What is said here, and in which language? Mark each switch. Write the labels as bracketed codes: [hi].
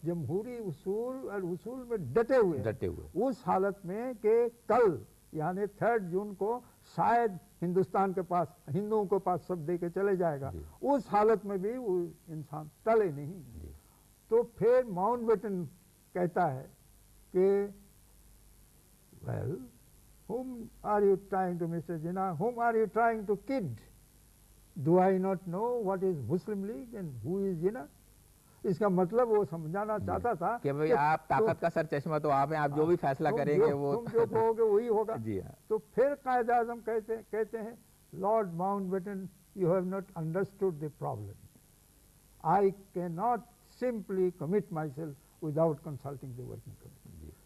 [ur] جمہوری اصول اور اصول میں ڈٹے ہوئے اس حالت میں کہ کل یعنی 3 جون کو شاید ہندوستان کے پاس ہندوؤں کے پاس سب دے کے چلے جائے گا. اس حالت میں بھی وہ انسان ٹلے نہیں. تو پھر ماؤنٹ بیٹن کہتا ہے کہ [en] well, whom are you trying to, Mr. Jinnah? Whom are you trying to kid? Do I not know what is Muslim League and who is Jinnah? [ur] اس کا مطلب وہ سمجھانا چاہتا تھا کہ بھئی آپ طاقت کا سر چشمہ تو آپ ہیں، آپ جو بھی فیصلہ کریں گے وہ تم جو کہو گے وہی ہوگا. تو پھر قائد اعظم کہتے ہیں lord Mount beaten [en] you have not understood the problem. I cannot simply commit myself without consulting the working committee.